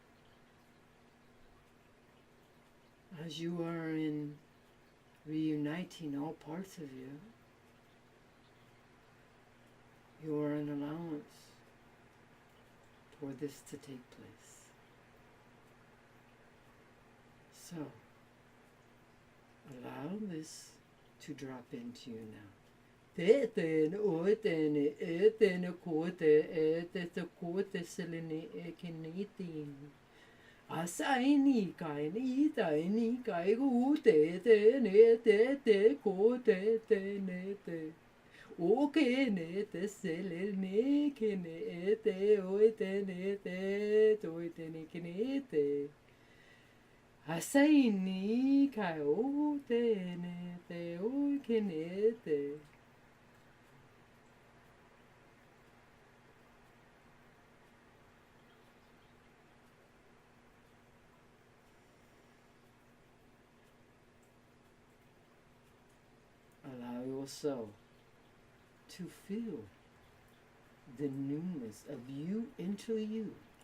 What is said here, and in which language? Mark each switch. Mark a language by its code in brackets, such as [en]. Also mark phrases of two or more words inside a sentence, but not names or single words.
[en] As you are in reuniting all parts of you, you are an allowance for this to take place. So, allow this to drop into you now. Asaini kai ni tai ni kai gu te ne te ko te ne te. O ke ne te sele ne ke ne te o te ne te to te ne ke ne te. Asaini kai o te ne te o ke ne te. Allow yourself to feel the newness of you into you.